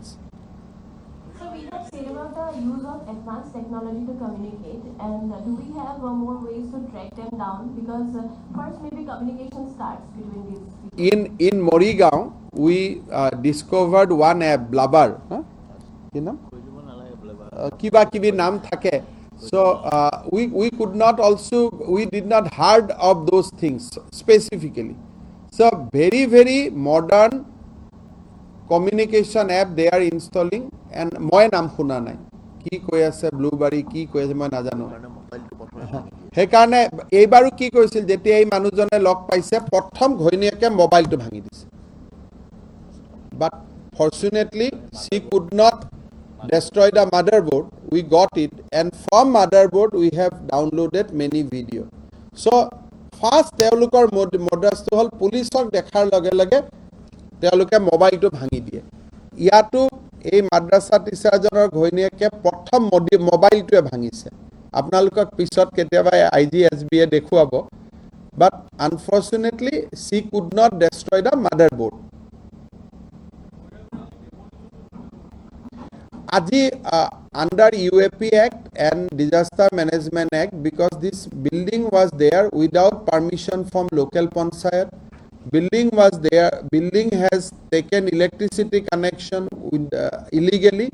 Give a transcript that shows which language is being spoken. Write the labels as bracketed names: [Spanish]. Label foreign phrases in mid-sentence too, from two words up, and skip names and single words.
[English] So we have said about the use of advanced technology to communicate, and do we have more ways to track them down? Because first maybe communication starts between these people. in Morigaon we discovered one app Blabber [Assamese] কি নাম কিবা কিবি নাম থাকে [English] So we could not also, we did not heard of those things specifically. So very modern communication app they are installing, and [Assamese] মই নাম শুনা নাই কি কৈ আছে ব্লুবাৰী কি কৈ আছে মই নাজানো কাৰণে মোবাইলটো প্ৰথমে ভাঙি দিয়ে সেইকাৰণে এইবাৰো কি কৰিছিল যেতিয়া এই মানুহজনে লগ পাইছে প্ৰথম ঘৈণীয়েকে মোবাইলটো ভাঙি দিছে [English] but fortunately she could not destroy the motherboard. We got it, and from motherboard we have downloaded many video. So first [Assamese] তেওঁলোকৰ মডাছটো হ'ল পুলিচক দেখাৰ লগে লগে তেওঁলোকে মোবাইলটো ভাঙি দিয়ে ইয়াতো এই মাদ্ৰাসা টিচাৰজনৰ ঘৈণীয়েকে প্ৰথম মোবাইলটোৱে ভাঙিছে আপোনালোকক পিছত কেতিয়াবা IGSB এ দেখুৱাব [English] but unfortunately she could not destroy the motherboard. Aji under UAP Act and Disaster Management Act, because this building was there without permission from local panchayat, building was there, building has taken electricity connection with, illegally.